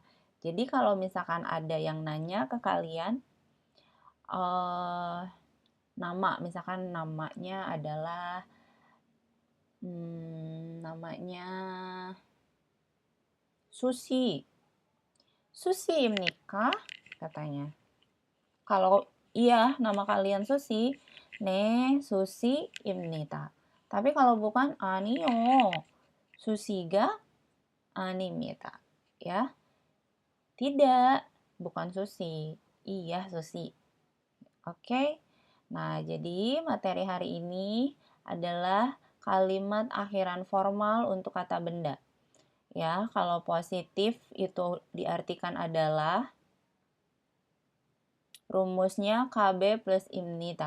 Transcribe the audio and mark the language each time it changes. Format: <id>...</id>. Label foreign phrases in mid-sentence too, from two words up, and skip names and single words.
<id>Jadi kalau misalkan ada yang nanya ke kalian nama, misalkan namanya adalah namanya Susi. Susi입니까? Katanya. Kalau iya nama kalian Susi,</id> <ko>네 Susi입니다.</ko> <id>Tapi kalau bukan</id> <ko>아니요. Susi가 아닙니다.</ko> <id>Ya. Tidak, bukan Susi. Iya Susi. Oke. Nah, jadi materi hari ini adalah kalimat akhiran formal untuk kata benda. Ya, kalau positif itu diartikan adalah rumusnya KB plus imnita.</id>